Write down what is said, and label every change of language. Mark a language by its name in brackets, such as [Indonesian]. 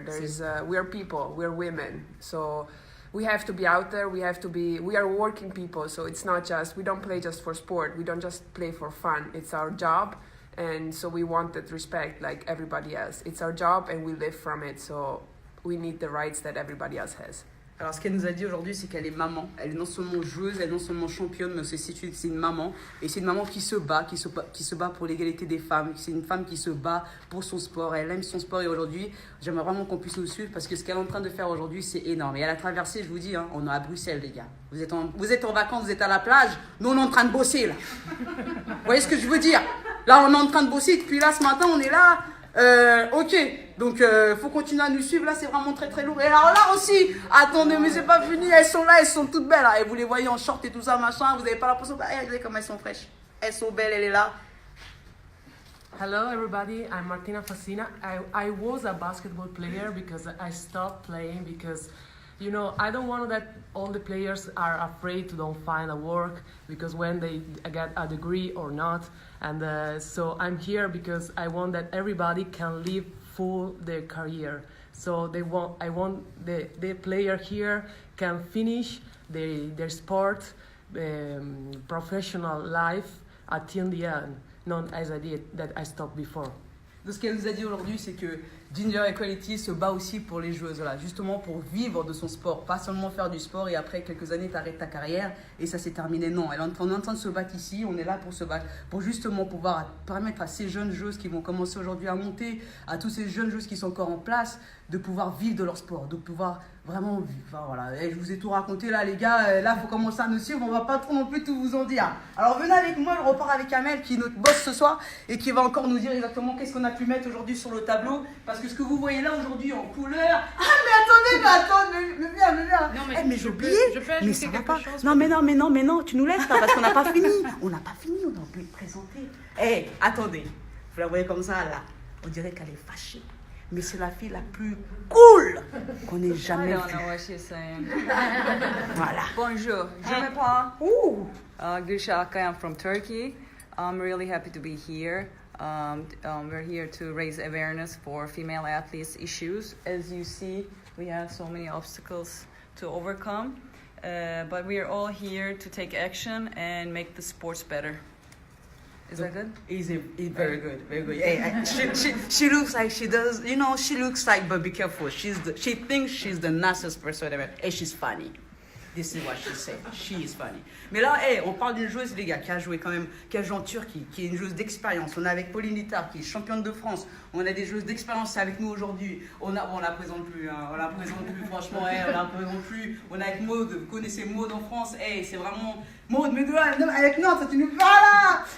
[English] There's we're people, we're women, so we have to be out there. We are working people, so it's not just, we don't play just for sport. We don't just play for fun. It's our job, and so we want that respect like everybody else. It's our job, and we live from it. So we need the rights that everybody else has. [French] Alors, ce qu'elle nous a dit aujourd'hui, c'est qu'elle est maman. Elle est non seulement joueuse, elle est non seulement championne, mais aussi c'est une maman. Et c'est une maman qui se bat, qui se bat pour l'égalité des femmes. C'est une femme qui se bat pour son sport. Elle aime son sport. Et aujourd'hui, j'aimerais vraiment qu'on puisse nous suivre parce que ce qu'elle est en train de faire aujourd'hui, c'est énorme. Et elle a traversé, je vous dis, hein, on est à Bruxelles, les gars. Vous êtes en vacances, vous êtes à la plage. Nous, on est en train de bosser, là. Vous voyez ce que je veux dire? Là, on est en train de bosser. Depuis là, ce matin, on est là. Ok, donc faut continuer à nous suivre. Là, c'est vraiment très très lourd. Et alors là aussi, attendez, mais c'est pas fini. Elles sont là, elles sont toutes belles. Hein. Et vous les voyez en short et tout ça, machin. Vous avez pas l'impression. Regardez comme elles sont fraîches. Elles sont belles, elle est là. [English] Hello everybody, I'm Martina Facina. I was a basketball player because I stopped playing because, you know, I don't want that all the players are afraid to don't find a work because when they get a degree or not. And so I'm here because I want that everybody can live full their career. So I want the player here can finish their sport, professional life until the end, not as I did that I stopped before. [French] Donc, ce qu'elle nous a dit aujourd'hui, c'est que Ginger Equality se bat aussi pour les joueuses, voilà, justement pour vivre de son sport, pas seulement faire du sport et après quelques années t'arrêtes ta carrière et ça s'est terminé. Non, on est en train de se battre ici, on est là pour se battre, pour justement pouvoir permettre à ces jeunes joueuses qui vont commencer aujourd'hui à monter, à tous ces jeunes joueuses qui sont encore en place, de pouvoir vivre de leur sport, de pouvoir vraiment vivre. Enfin, voilà. Et je vous ai tout raconté là, les gars, là il faut commencer à nous suivre, on va pas trop non plus tout vous en dire. Alors venez avec moi, je repars avec Amel qui est notre boss ce soir et qui va encore nous dire exactement qu'est-ce qu'on a pu mettre aujourd'hui sur le tableau, parce que ce que vous voyez là aujourd'hui en couleur. Ah mais attendez, mais viens. Non, mais j'ai oublié. Je peux Mais ajouter ça va quelque pas. chose? Non, mais non, tu nous laisses pas parce qu'on n'a pas fini. On n'a pas fini, on a oublié de présenter. Attendez, vous la voyez comme ça là. On dirait qu'elle est fâchée. Mais c'est la fille la plus cool qu'on ait jamais vue. [English] I don't know what she's saying. [French] Voilà. Bonjour, je m'appelle Gülşah. [English] I'm from Turkey. I'm really happy to be here. We're here to raise awareness for female athletes issues. As you see, we have so many obstacles to overcome, but we are all here to take action and make the sports better. Is that good? It's very good, very good. Hey, she looks like she does, you know, she looks like, but be careful. She thinks she's the nicest person ever. And she's funny. This is what she said. She is funny. [French] Mais là, on parle d'une joueuse, les gars, qui a joué en Turquie, qui est une joueuse d'expérience. On est avec Pauline Littard, qui est championne de France. On a des joueuses d'expérience avec nous aujourd'hui. On la présente plus, hein. On la présente plus, franchement, on la présente plus. On est avec Maud, vous connaissez Maud en France. C'est vraiment Maud, mais avec Nantes, tu nous parles là.